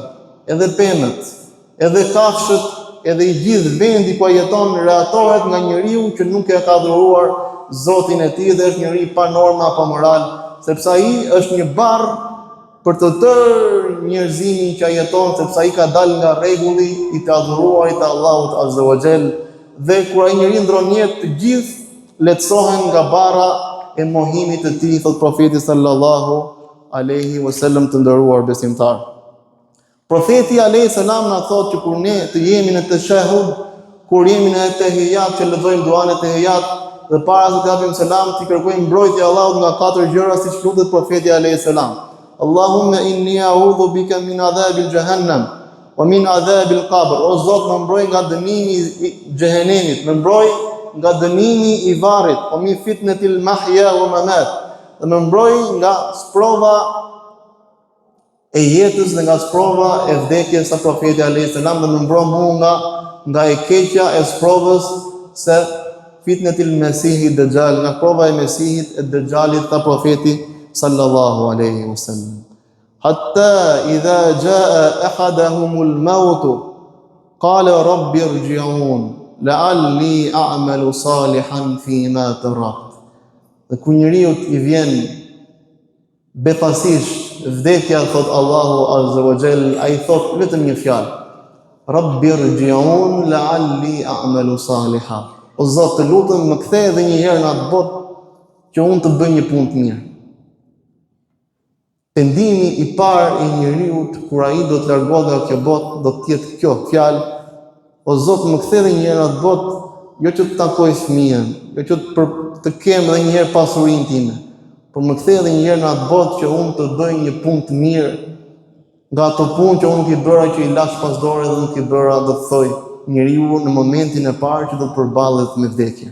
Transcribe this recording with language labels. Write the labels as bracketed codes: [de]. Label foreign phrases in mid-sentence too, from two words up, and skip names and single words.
[sq] Edhe pemët, edhe kafshët, edhe i gjithë vendi ku ai jeton rehatohet nga njeriu që nuk e ka adhuruar Zotin e tij dhe është njeri pa norma, pa moral, sepse ai është një barr për të tërë njerëzimin që jeton, sepse ai ka dalë nga rregulli i të adhuruarit të Allahut [ar] عز وجل, [sq] dhe kur ai njeri ndron jetë, të gjithë lehtësohen nga barra e mohimit të tij, thot profeti [ar] صلى الله عليه وسلم, [sq] të nderuar besimtar. Profeti [ar] عليه السلام [sq] na thotë që kur ne të jemi në tashahhud, kur jemi në tahiyat, që lexojmë duan e tahiyat, dhe para se të japim selam, të kërkojmë mbrojtje Allahut nga 4 gjëra, siç lutet profeti [ar] عليه السلام. اللهم إني أعوذ بك من عذاب جهنم ومن عذاب القبر. [sq] O Zot, më mbroj nga dënimi i xhehenemit, më mbroj nga dënimi i varrit, o [ar] من فتنة المحيا والممات. [sq] Dhe më mbroj nga sprova e jetës dhe nga sprova e vdekjes së profetit [ar] عليه السلام, [sq] dhe më mbroj mua nga e keqja e sprovës se fitnatil mesihit dajjal, nga prova e mesihit e dajjalit, ta profeti [ar] صلى الله عليه وسلم. حتى إذا جاء أحدهم الموت قال رب ارجعون لعلي أعمل صالحا فيما تركت. [sq] Dhe kur njeriu i vjen befasisht vdekja, thot Allahu [ar] عز وجل, [sq] ai thot vetëm një fjalë: [ar] رب ارجعون لعلي أعمل صالحا. [sq] O Zot, të lutem më kthej edhe një herë në atë botë që unë të bëj një punë të mirë. Pendimi i parë i njeriu kur ai do të largohet nga kjo botë do të jetë kjo fjalë: o Zot, më kthej edhe një herë në atë botë, jo që të takoj fëmijën, jo që të kem edhe një herë pasurinë time, por më kthej edhe një herë në atë botë që unë të bëj një punë të mirë nga ato punë që unë nuk i bëra që i lash pas dore dhe nuk i bëra, do të thoj njeriu në momentin e parë që do të përballet me vdekje.